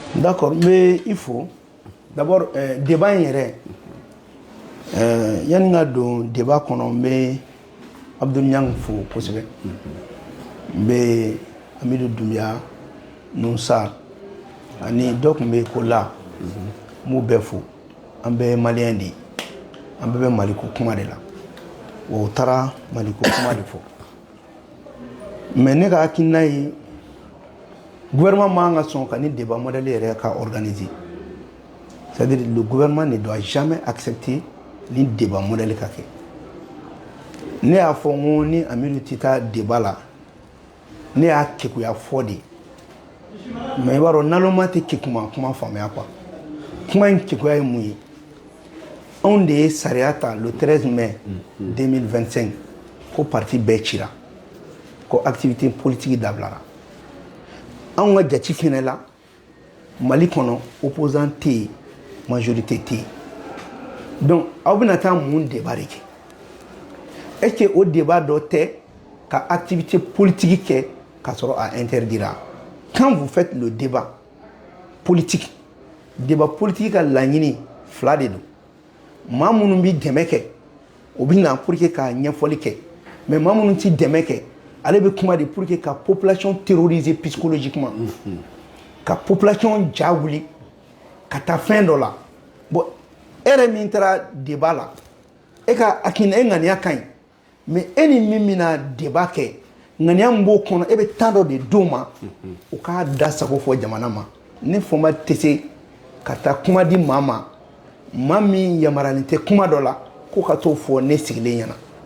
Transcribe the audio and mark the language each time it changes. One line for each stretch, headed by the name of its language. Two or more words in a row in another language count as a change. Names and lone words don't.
French: D'accord, mais il faut d'abord débat
Bambara: yɛrɛ yani ka don débat kɔnɔ n bɛ Abdou Niang fo kosɛbɛ n bɛ Amidou Doumbia Nusar ani dɔ tun bɛ ko la n b'u bɛɛ fo an bɛɛ maliyɛn de ye an bɛɛ bɛ maliko kuma de la wa u taara maliko kuma de fɔ mais ne ka hakilina ye gouvernement man ka sɔn ka ni
French: débat modèle
Bambara: yɛrɛ ka organiser.
French: C'est-à-dire le gouvernement ne doit jamais accepter ni débat modèle
Bambara: ka kɛ. Ne y'a fɔ n ko ni Amidu tɛ taa débat la ne y'a kekuya fɔ de. Mais i b'a dɔn naloma tɛ kekuma kuma faamuya quoi. Kuma in kekuya ye mun ye? Anw de ye sariya ta le 13 mai 2025 ko parti bɛɛ cira ko
French: activité politique
Bambara: dabilara. Anw ka jati fɛnɛ la Mali kɔnɔ opposant tɛ yen majorité tɛ yen. Donc aw bɛna taa mun débat de kɛ?
French: Est-ce que
Bambara: o débat dɔ tɛ ka
French: activité politique
Bambara: kɛ ka sɔrɔ a interdira?
French: Quand vous faites le débat politique
Bambara: ka laɲini fila de don. Maa minnu bɛ dɛmɛ kɛ o bɛ na
French: pour que
Bambara: ka ɲɛfɔli kɛ mais maa minnu tɛ dɛmɛ kɛ ale bɛ kuma de
French: pour que
Bambara: ka
French: population terroriser psychologiquement
Bambara: ka population ja wuli ka taa fɛn dɔ la bon e yɛrɛ min taara débat la e ka hakilina e ŋaniya ka ɲi mais e ni min bɛna débat kɛ ŋaniya min b'o kɔnɔ e bɛ temps dɔ de d'o ma o k'a da sago fɔ jamana ma ne fɔma tɛ se ka taa kuma di maa ma maa min yamaruyalen tɛ kuma dɔ la ko ka t'o fɔ ne sigilen ɲɛna.